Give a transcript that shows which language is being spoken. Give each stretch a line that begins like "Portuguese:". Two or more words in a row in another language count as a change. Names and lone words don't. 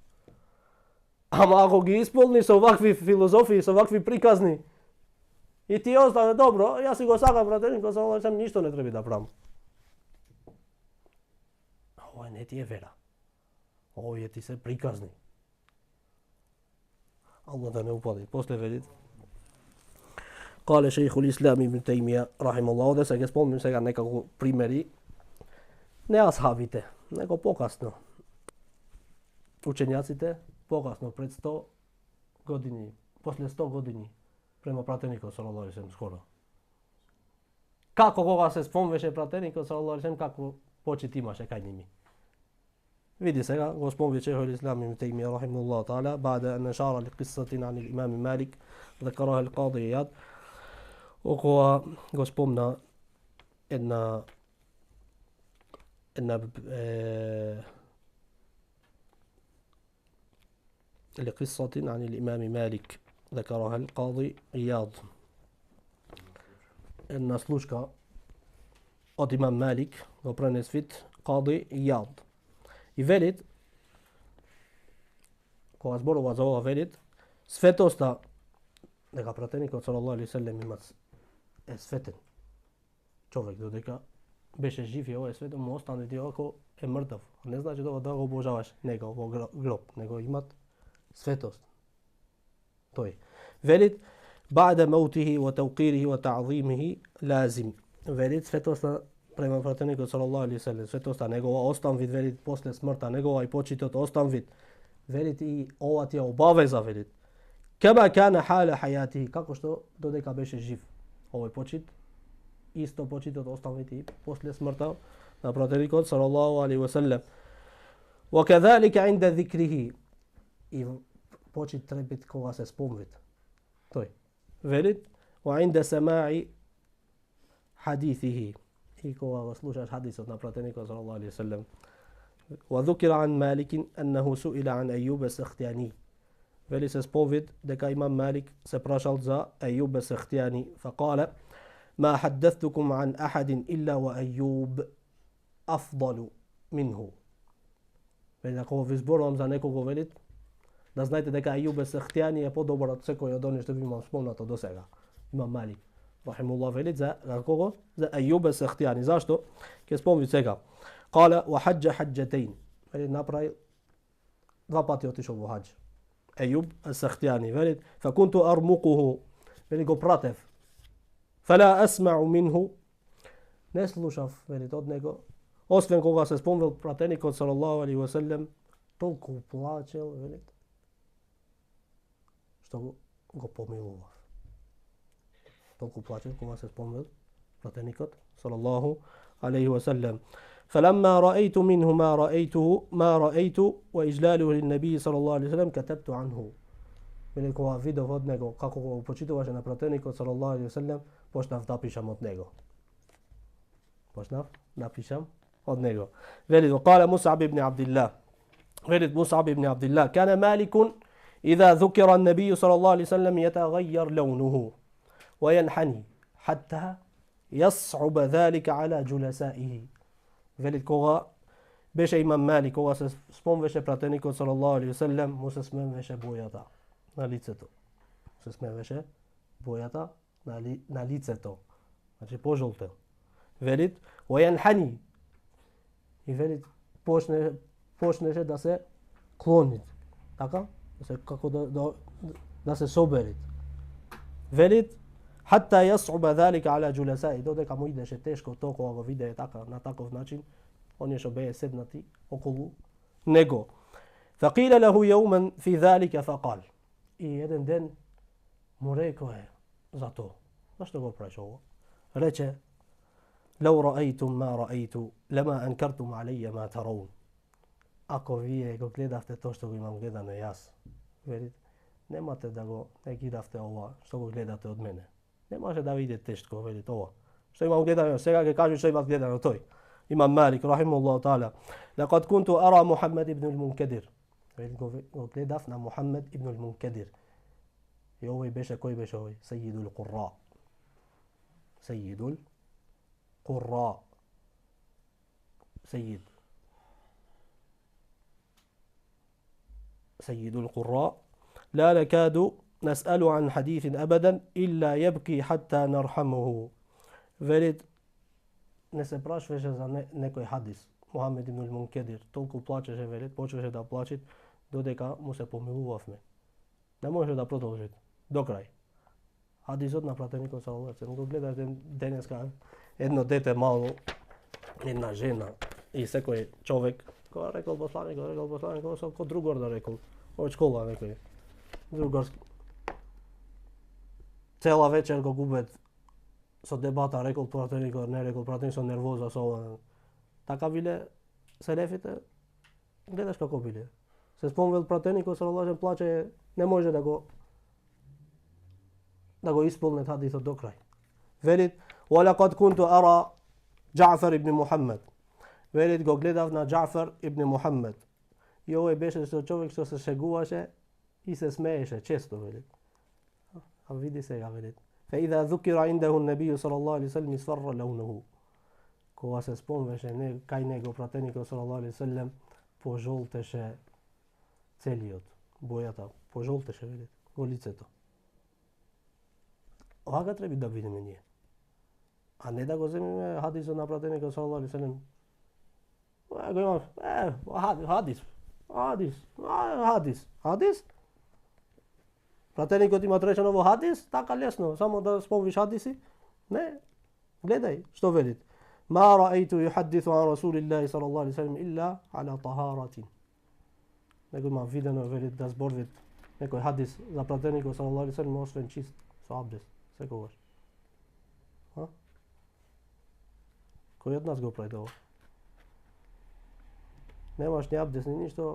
Macedonian: Ама ако ги исполни со вакви филозофии, со вакви приказни, и ти остане добро, јас си го сакам пратеникот
Arabic: صلى الله عليه وسلم,
Macedonian: ништо не треба да правам. Ова не ти е вера. Овие ти се приказни. Аллах да не упади. После велит. Кале Шејхул Ислам ибн Тејмија, рахимахуллах, овде се га спомним сега некако примери, не асхабите, него покасно. Учењаците покасно, пред 100 години, после 100 години, према пратеникот
Arabic: صلى الله عليه وسلم
Macedonian: скоро. Како кога се спомнеше пратеникот
Arabic: صلى الله عليه وسلم,
Macedonian: како почит имаше кај ними. Види сега, го спомни
Arabic: شيخ الإسلام ابن تيمية رحمه الله تعالى بعد أن أشار لقصة عن الإمام مالك ذكرها القاضي عياض وهو
Macedonian: го спомна една
Arabic: لقصة عن الإمام مالك ذكرها القاضي عياض
Macedonian: една случка од имам Малик го пренес вид قاضي عياض. И велит, кога зборува за ова велит, светоста, дека пратеникот
Arabic: صلى الله عليه وسلم
Macedonian: има е светен човек, додека беше жив и ова е светен, му остане ти ако е мртав. Не значи тоа да го обожаваш него во гроб, него имат светост. Тој велит,
Arabic: بعد موته وتوقيره وتعظيمه لازم.
Macedonian: Велит светоста према пратеникот
Arabic: صلى الله عليه وسلم,
Macedonian: светоста негова остан вид, велит после смртта негова и почитот остан вид. Велит и ова ти е обавеза, велит.
Arabic: كما كان حال حياته,
Macedonian: како што додека беше жив. Овој почит, исто почитот остан вид и после смртта на пратеникот
Arabic: صلى الله عليه وسلم. وكذلك عند ذكره.
Macedonian: И почит трепет кога се спомнет. Тој велит
Arabic: وعند سماع حديثه.
Macedonian: И кога го слушаш хадисот на пратеникот
Arabic: صلى الله عليه وسلم. وذكر عن مالك أنه سئل عن أيوب السختياني.
Macedonian: Вели се сповед дека имам Малик се прашал за
Arabic: أيوب السختياني فقال ما حدثتكم عن أحد إلا وأيوب أفضل منه.
Macedonian: Вели ако ви зборувам за некого, велит да знаете дека أيوب السختياني е подобар од секој од оние што ви имам спомнато до сега. Имам Малик рахимуллах велит за кого? За أيوب السختياني. Зашто? Ќе спомни сега.
Arabic: قال وحج حجتين.
Macedonian: Велит направи два пати отишол во хаџ.
Arabic: أيوب السختياني велит فكنت أرمقه.
Macedonian: Велит го пратев.
Arabic: فلا أسمع منه.
Macedonian: Не слушав, велит, од него, освен кога се спомнил пратеникот
Arabic: صلى الله عليه وسلم,
Macedonian: толку плачел, велит, што го помилував. Толку плачел кога се спомнил пратеникот
Arabic: صلى الله عليه وسلم. فلما رأيت منه ما رأيت وإجلاله للنبي صلى الله عليه وسلم كتبت عنه.
Macedonian: Велит, кога видов од него како го почитуваше на пратеникот
Arabic: صلى الله عليه وسلم,
Macedonian: почнав да пишам од него. од него. Велит,
Arabic: وقال مصعب بن عبد الله. Велит مصعب بن عبد الله كان مالك إذا ذكر النبي صلى الله عليه وسلم يتغير لونه وينحني حتى يصعب ذلك على جلسائه.
Macedonian: Велит, кога беше имам Малик, кога се спомнеше пратеникот
Arabic: صلى الله عليه وسلم,
Macedonian: му се сменвеше бојата на лицето. Се сменвеше бојата на лицето. Значи пожолтел. Велит, وينحني. И велит почнеше да се клони. Така? Како да се собери.
Arabic: Велит حتى يصعب ذلك على جلسائه.
Macedonian: Додека му идеше тешко тоа кога го видее така на таков начин, оние што беа седнати околу него.
Arabic: فقيل له يوما في ذلك فقال.
Macedonian: И еден ден му рекоe за тоа. Зашто го правиш ово? Рече
Arabic: لو رأيتم ما رأيت لما أنكرتم علي ما ترون.
Macedonian: Ако вие го гледавте тоа што го имам гледано јас, велит, немате да го негиравте ова што го гледате од мене. Не може да видите тешко, велит, ова што имам гледано, сега ќе кажу што имам гледано тој. Имам Малик
Arabic: رحمه الله تعالى. لقد كنت أرى محمد ابن المنكدر.
Macedonian: Велит, го гледав на Мухаммед ибн المنكدر. И овој беше, кој беше овој?
Arabic: سيد القراء. سيد القراء. سيد القراء لا نكاد نسأل عن حديث أبدا إلا يبكي حتى نرحمه.
Macedonian: Велит, не се прашвеше за некој хадис. Мухаммед ибн ал-Мункедир, толико плачеше, велит, почеше да плачит, додека му се помилувавме. Не може да продолжит до крај. Hadisот на пратеникот
Arabic: صلى الله عليه وسلم.
Macedonian: Го гледате денеска едно дете мало, една жена и секој човек кој рекол посланик, со другор да рекол, од школа некој другарски. Цела вечер го губет со дебата, рекол пратеникот, не рекол пратеник, со нервоза, со ова. Така биле селефите, гледаш како биле. Се спомнувал пратеникот
Arabic: صلى الله عليه
Macedonian: плаче, не може да го исполнет хадисот до крај. Велит:
Arabic: "ولقد كنت أرى جعفر بن محمد."
Macedonian: Велит, го гледав на Џафар ибн Мухаммед. И овој беше со човек што се шегуваше и се смееше често, велит. А види сега, велит.
Arabic: فإذا ذكر عنده النبي صلى الله عليه وسلم اصفر لونه.
Macedonian: Кога се спомнеше кај него пратеникот
Arabic: صلى الله عليه وسلم,
Macedonian: пожолтеше целиот, бојата пожолтеше, велит, во лицето. Ова треба да видиме ние. А не да го земиме хадисот на пратеникот
Arabic: صلى الله عليه وسلم.
Macedonian: Го имам хадис. Пратеникот има речено во хадис, така лесно, само да спомниш хадиси. Не, гледај што велит.
Arabic: ما رأيته يحدث عن رسول الله صلى الله عليه وسلم إلا على طهارة.
Macedonian: Него има видено, велит, да зборвит некој хадис за пратеникот
Arabic: صلى الله عليه وسلم
Macedonian: освен чист со абдес, секогаш. Кој од нас го прави тоа? Немаш ни абдес ни ништо.